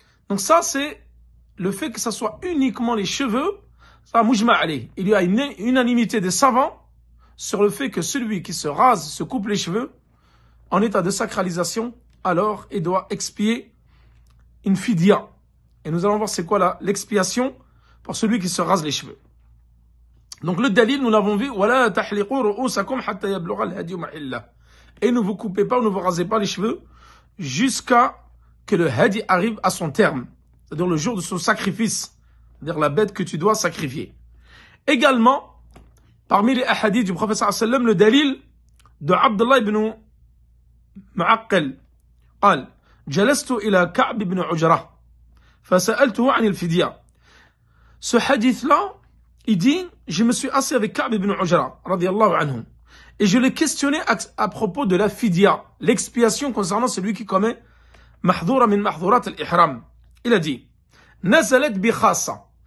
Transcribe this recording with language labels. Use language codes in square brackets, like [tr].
[fr] Donc, ça, c'est le fait que ça soit uniquement les cheveux. Ça, [ar] mujma' alayh. [fr] Il y a une unanimité des savants sur le fait que celui qui se rase, se coupe les cheveux, en état de sacralisation, alors il doit expier une fidya. Et nous allons voir c'est quoi l'expiation pour celui qui se rase les cheveux. Donc le dalil, nous l'avons vu, [ar] وَلَا تَحْلِقُوا رُؤُوسَكُمْ حَتَّى يَبْلُغَ الْهَدْيُ مَحِلَّهُ. [fr] Et ne vous coupez pas, ne vous rasez pas les cheveux jusqu'à que le hadi arrive à son terme. C'est-à-dire le jour de son sacrifice. C'est-à-dire la bête que tu dois sacrifier. Également, parmi les hadiths du prophète sallallahu alayhi wa sallam, le dalil de Abdullah ibn Mu'aqqal. [ar] قال جلست إلى كعب بن عجرة فسألته عن الفدية. [fr] Ce hadith-là, il dit, je me suis assis avec Ka'b ibn Ujra, radiyallahu anhu, et je l'ai questionné à propos de la fidya, l'expiation concernant celui qui commet [ar] mahdura min mahdurat al-ihram. [fr] Il a dit, [ar] nazalat bi khassa.